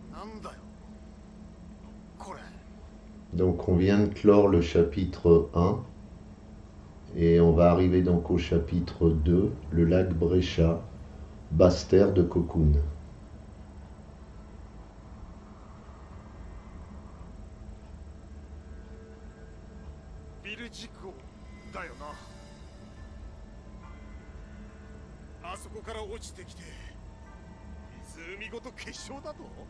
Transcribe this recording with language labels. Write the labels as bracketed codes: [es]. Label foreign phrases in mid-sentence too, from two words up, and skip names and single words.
[ja] なんだよこれ。 [fr] Donc on vient de clore le chapitre 1 et on va arriver donc au chapitre 2, le lac Brescia, basse terre de Cocoon. [ja] ビル事故だよな。あそこから落ちてきて湖ごと結晶だと。